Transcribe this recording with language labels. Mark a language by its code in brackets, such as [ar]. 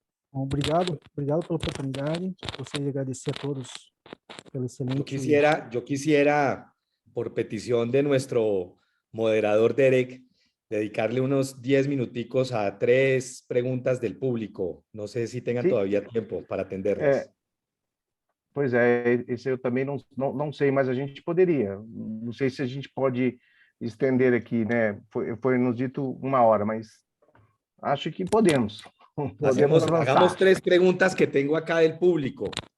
[pt] Obrigado pela oportunidade. Gostaria de agradecer a todos pelo excelente... [es] Yo quisiera, por petición de nuestro moderador Derek, dedicarle unos 10 minuticos a 3 preguntas del público. No sé si tengan todavía tiempo para atenderlas. [pt] Pois é, esse eu também não sei, mas a gente poderia. Não sei se a gente pode estender aqui, né? Foi nos dito 1 hora, mas acho que podemos. [es] Hagamos 3 preguntas que tengo acá del público.